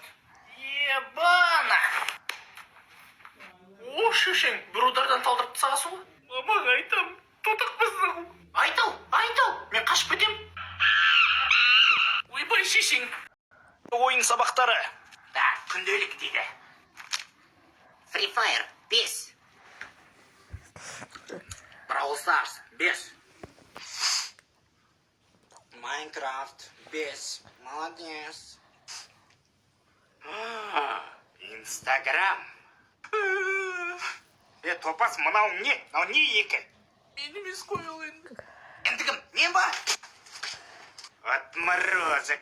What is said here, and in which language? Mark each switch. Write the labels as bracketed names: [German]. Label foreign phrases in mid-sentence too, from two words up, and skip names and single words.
[Russian] Ебана! [Kazakh] О, шешең, бір удардан талдырып тастағасың ғой. Мамаға айтам, тотық біздің. Айтал, мен қашып кетем. Ойбай, шешең. Ойын сабақтары. Да, күнделік дейді. Free Fire 5. Brawl Stars 5. Minecraft 5. Молодец. Instagram. Топас, мынау не? Мынау не екен? Мен емес қой ол енді. Енді кім? Мен ба? [Russian] Отморозок.